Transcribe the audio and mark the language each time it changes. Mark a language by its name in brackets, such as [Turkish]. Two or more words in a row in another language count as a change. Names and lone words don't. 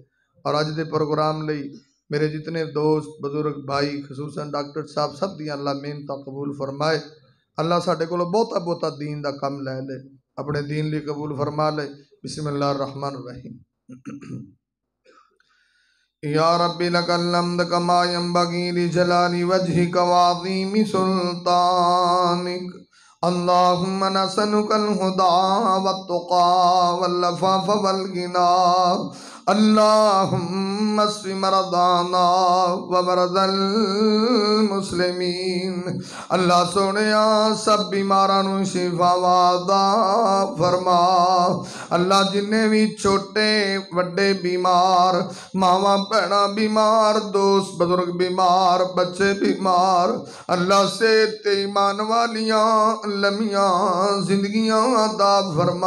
[Punjabi] اور اج دے پروگرام لئی میرے جنے دوست بزرگ بھائی خصوصاً ڈاکٹر صاحب سب دی اللہ محنت قبول فرمائے. اللہ ساڈے کولوں بہتا بہتا دین دا کم لے لے، اپنے دین لئی قبول فرما لے. [Arabic] بسم الله الرحمن الرحيم۔ يا ربي لك الحمد كما ينبغي لجلال وجهك وعظيم سلطانك. اللهم نسألك الهدى والتقى والعفاف والغنى. اللهم اشف مرضانا ومرضى المسلمين. [Punjabi] اللہ سوہنیا سب بیماراں نوں شفا وادا فرما. اللہ جنے بھی چھوٹے وڈے بیمار، ماواں بھیناں بیمار، دوست بزرگ بیمار، بچے بیمار، اللہ صحت تے ایمان والیاں لمیاں زندگیاں عطا فرما.